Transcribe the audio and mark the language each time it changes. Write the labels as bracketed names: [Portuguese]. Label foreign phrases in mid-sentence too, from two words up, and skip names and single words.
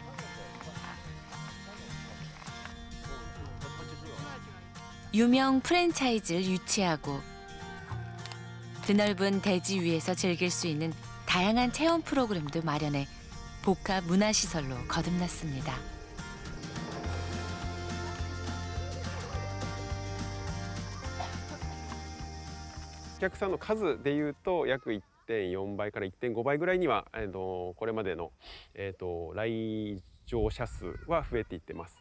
[Korean] 유명 프랜차이즈를 유치하고 드넓은 대지 위에서 즐길 수 있는 다양한 체험 프로그램도 마련해 복합 문화시설로 거듭났습니다. [Japanese] お客さんの数でいうと約 1.4 倍から 1.5 倍ぐらいにはこれまでの来場者数は増えていってます。